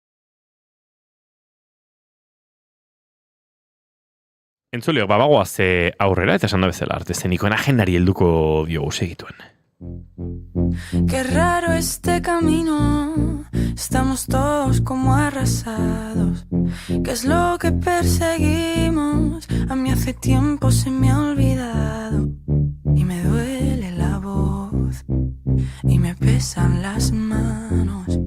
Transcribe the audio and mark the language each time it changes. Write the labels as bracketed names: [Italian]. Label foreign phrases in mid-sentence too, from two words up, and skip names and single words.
[Basque] Entzuliok, bagoaz aurrera eta esan da bezala arte eszenikoen agendari helduko diogu segituen. [Spanish] Qué raro este camino, estamos todos como arrasados. ¿Qué es lo que perseguimos? A mí hace tiempo se me ha olvidado. Y me duele la voz, y me pesan las manos.